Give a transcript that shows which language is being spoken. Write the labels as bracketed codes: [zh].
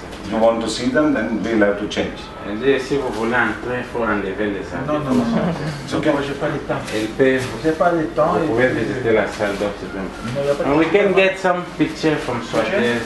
[en] You want to see them, then we'll have to change. [fr] Elle dit si vous voulez entrer, il faut enlever les habits. Non, non, non. C'est ok, moi j'ai pas le temps. Elle peut. J'ai pas le temps. Vous pouvez visiter la salle d'oxygène. [en] And we can get some picture from Suarez.